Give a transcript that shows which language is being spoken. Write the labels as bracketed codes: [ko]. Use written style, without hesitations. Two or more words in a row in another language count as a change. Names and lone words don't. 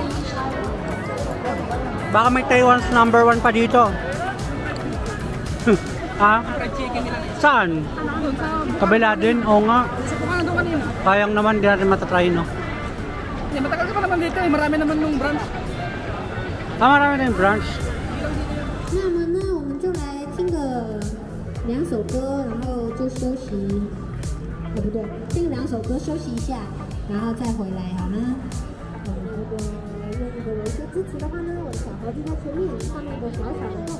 [tl] Baka may [en] Taiwan's number 1 [tl] pa dito. Ha? [en] Fried chicken nila. [tl] Saan? Kabila din? Oo nga. nung kanina. Sayang naman, di natin matatry, no? Yeah, matagal ka pa naman dito eh. Marami naman nung branch. Marami na yung branch. [zh] 那么呢，我们就来听个2首歌，然后就休息。不对，听2首歌休息一下，然后再回来，好吗？如果愿意给我一些支持的话呢，我的小盒子在前面，上面有个小小的洞。